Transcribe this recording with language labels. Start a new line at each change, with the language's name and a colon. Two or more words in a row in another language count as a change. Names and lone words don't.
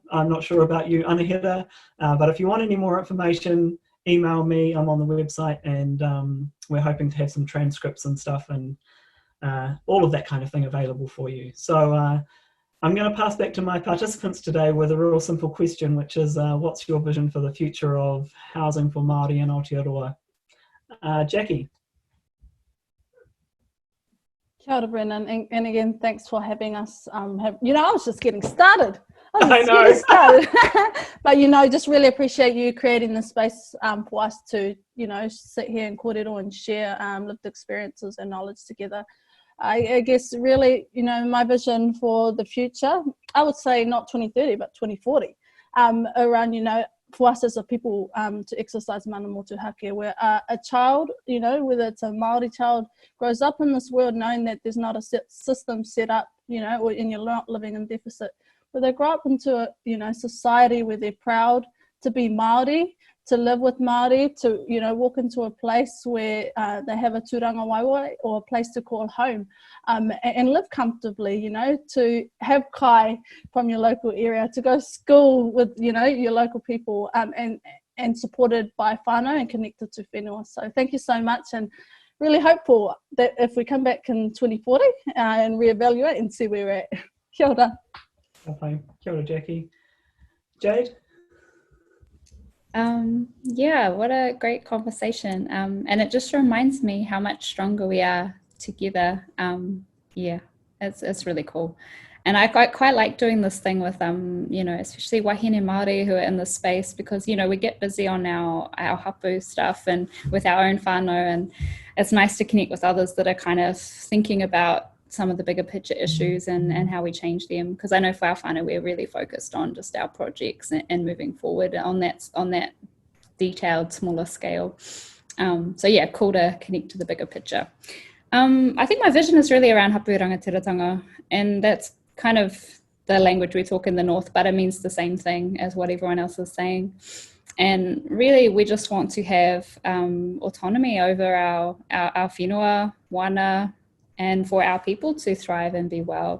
English: I'm not sure about you, Anahira, but if you want any more information, email me. I'm on the website, and we're hoping to have some transcripts and stuff and all of that kind of thing available for you. So I'm going to pass back to my participants today with a real simple question, which is what's your vision for the future of housing for Maori in Aotearoa? Jackie.
Māori: Kia ora, Brennan,
English: and again, thanks for having us. I was just getting started. But, just really appreciate you creating the space for us to, sit here in kōrero and share lived experiences and knowledge together. I guess really, my vision for the future, I would say not 2030, but 2040, around, for us as a people to exercise
Māori: mana motuhake,
English: where a child, whether it's a Maori child, grows up in this world knowing that there's not a system set up, or and you're not living in deficit, where they grow up into a society where they're proud to be Maori, to live with Maori, to walk into a place where they have a
Māori: tūranga waiwai
English: or a place to call home, and live comfortably, to have kai from your local area, to go to school with your local people, and supported by whānau and connected to whenua. So thank you so much, and really hopeful that if we come back in 2040 and reevaluate and see where we're at.
Māori: Kia ora.
English: Okay.
Māori: Kia ora,
English: Jackie. Jade? What a great conversation. And it just reminds me how much stronger we are together. It's really cool. And I quite like doing this thing with, especially
Māori: wahine Māori
English: who are in this space, because, we get busy on our hapu stuff and with our own whānau, and it's nice to connect with others that are kind of thinking about some of the bigger picture issues and how we change them, because I know for our whānau we're really focused on just our projects and moving forward on that detailed smaller scale. Cool to connect to the bigger picture. I think my vision is really around
Māori: hapu rangatiratanga,
English: and that's kind of the language we talk in the north, but it means the same thing as what everyone else is saying. And really we just want to have autonomy over our
Māori: whenua, wana,
English: and for our people to thrive and be well.